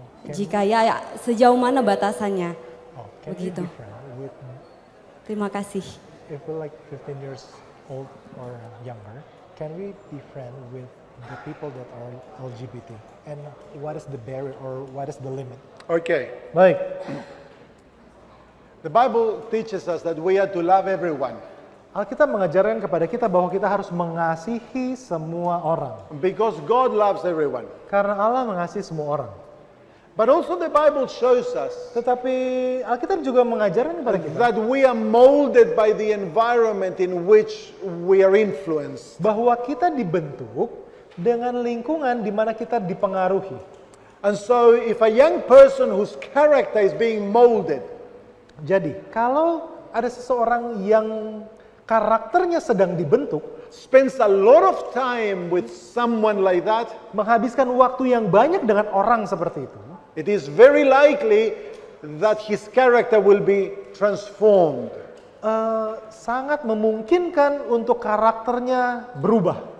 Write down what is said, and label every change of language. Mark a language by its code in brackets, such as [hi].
[id] Jika ya, sejauh mana batasannya? [en] Can we [id] Begitu. [en] be friends with, [id] Terima kasih. [en] if we're like 15 years old or younger, can we be friends with the people that are LGBT? And what is the barrier or what is the limit? Okay. [id] Baik. [en] The Bible teaches us that we are to love everyone [id] Alkitab mengajarkan kepada kita bahwa kita harus mengasihi semua orang. [en] because God loves everyone. [id] Karena Allah mengasihi semua orang. [en] But also the Bible shows us [id] Tetapi Alkitab juga mengajarkan kepada kita [en] that we are molded by the environment in which we are influenced. [id] bahwa kita dibentuk dengan lingkungan di mana kita dipengaruhi. [en] And so if a young person whose character is being molded [id] Jadi, kalau ada seseorang yang karakternya sedang dibentuk, [en] spends a lot of time with someone like that, [id] menghabiskan waktu yang banyak dengan orang seperti itu, [en] it is very likely that his character will be transformed. [id] sangat memungkinkan untuk karakternya berubah.